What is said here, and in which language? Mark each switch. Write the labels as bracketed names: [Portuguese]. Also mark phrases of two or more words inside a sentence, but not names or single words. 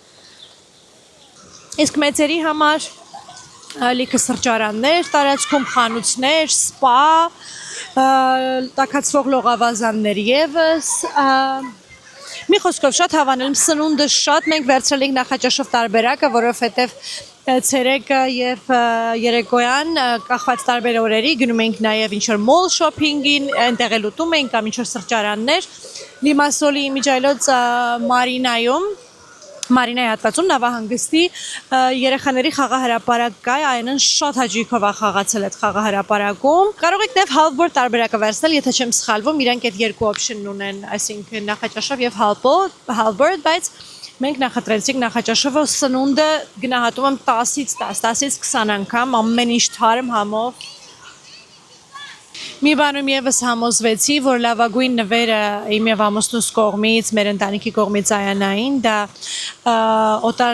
[Armenian] Իսկ մեծերի համար լիքը սրճարաններ, տարածքում խանութներ, սպա, տաքացվող լողավազաններ եւս, մի խոսքով շատ հավանել սնունդը շատ մենք վերցրել ենք նախաճաշով տարբերակը, որովհետև ցերեկը եւ երեկոյան կախված տարբեր օրերի գնում ենք նաեւ ինչ որ [English] mall shopping, [Armenian] այնտեղ էլ ուտում ենք կամ ինչ որ սրճարաններ, Լիմասոլի իմիջայլոց Մարինայի հատվածում նավահանգստի երեխաների խաղահրապարակ կա, այնն շատ հաճույքով է խաղացել այդ խաղահրապարակում։ Կարող եք նաև half-board տարբերակը վերցնել, եթե չեմ սխալվում, իրանք այդ երկու option ունեն, այսինքն նախաճաշով եւ half-board, բայց մենք նախատրեցինք նախաճաշովը սնունդը գնահատում եմ 10-ից 10, 10-ից 20 անգամ, ամեն ինչ թարմ համով։ Մի բանում եւս համոզվեցի, որ լավագույն նվերը իմ եւ ամուսնուս կողմից, մեր ընտանիքի կողմից Այանային, դա օտար